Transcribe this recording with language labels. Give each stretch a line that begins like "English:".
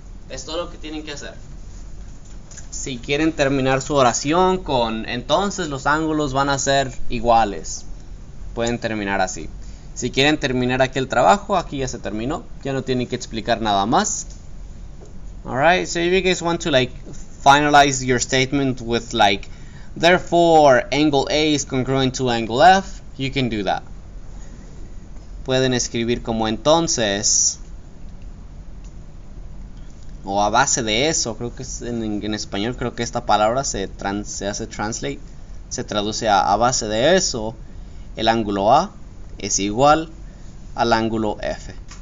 Spanish: Es todo lo que tienen que hacer. Si quieren terminar su oración con entonces los ángulos van a ser iguales, pueden terminar así. Si quieren terminar aquí el trabajo, aquí ya se terminó, ya no tienen que explicar nada más.
English: Alright, so if you guys want to finalize your statement with therefore angle A is congruent to angle F, you can do that.
Spanish: Pueden escribir como entonces, o a base de eso, creo que en español creo que esta palabra se hace translate, se traduce a base de eso, el ángulo A es igual al ángulo F.